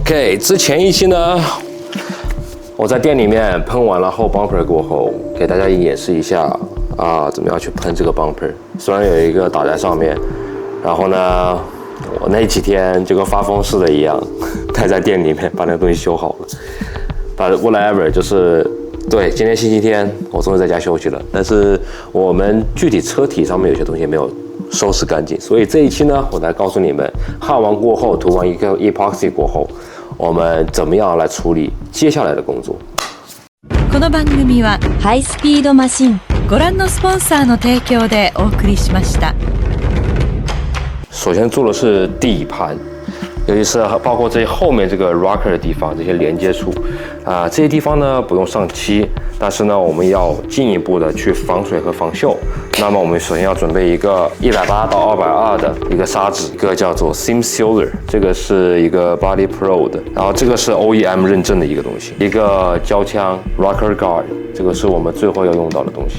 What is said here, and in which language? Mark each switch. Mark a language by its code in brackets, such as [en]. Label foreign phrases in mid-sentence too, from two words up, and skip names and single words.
[zh] OK， 之前一期呢，我在店里面喷完了后 bumper 过后，给大家演示一下怎么样去喷这个 bumper。虽然有一个打在上面，然后呢，我那几天就跟发疯似的一样，待在店里面把那个东西修好了。 [en] But whatever， [zh] 就是对，今天星期天，我终于在家休息了。但是我们具体车体上面有些东西没有收拾干净，所以这一期呢，我来告诉你们，焊完过后，涂完一个 epoxy 过后，我们怎么样来处理接下来的工作。 [ja] この番組はハイスピードマシンご覧のスポンサーの提供でお送りしました。 [zh] 首先做的是底盘，尤其是包括这后面这个 rocker 的地方，这些连接处这些地方呢不用上漆，但是呢我们要进一步的去防水和防锈。那么我们首先要准备一个180到220的一个砂纸，一个叫做 Sim Sealer， 这个是一个 Body Pro 的，然后这个是 OEM 认证的一个东西，一个胶枪 Rocker Guard，这个是我们最后要用到的东西。